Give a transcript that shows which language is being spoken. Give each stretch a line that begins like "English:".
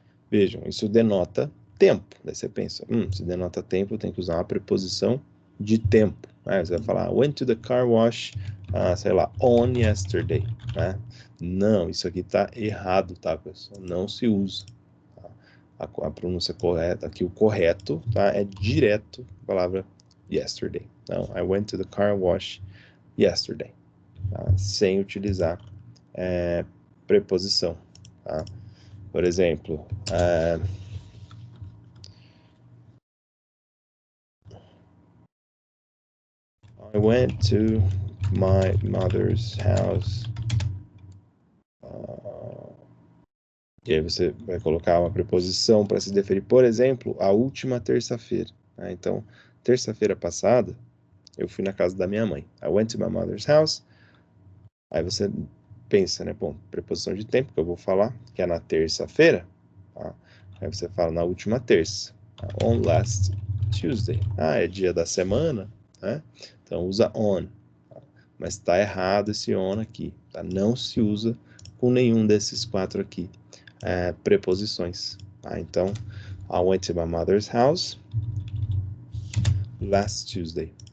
Portuguese: Vejam, isso denota tempo. Daí você pensa, se denota tempo, tem que usar uma preposição de tempo. Né? Você vai falar,
English: went to the car wash,
Portuguese: sei lá,
English: on yesterday.
Portuguese: Né? Não, isso aqui está errado, tá, pessoal? Não se usa. Tá? A pronúncia correta, aqui o correto, tá? É direto a palavra yesterday.
English: Então, I went to the car wash yesterday.
Portuguese: Tá? Sem utilizar preposição. Tá?
English: Por exemplo, I went to my mother's house.
Portuguese: E aí você vai colocar uma preposição para se referir, por exemplo, a última terça-feira. Né? Então, terça-feira passada, eu fui na casa da minha mãe.
English: I went to my mother's house.
Portuguese: Aí você pensa, né? Bom, preposição de tempo que eu vou falar, que é na terça-feira. Tá? Aí você fala na última terça.
English: On last Tuesday.
Portuguese: É dia da semana, né? Então usa on. Tá? Mas está errado esse on aqui. Tá? Não se usa com nenhum desses quatro aqui. Preposições. Tá?
English: Então, I went to my mother's house last Tuesday.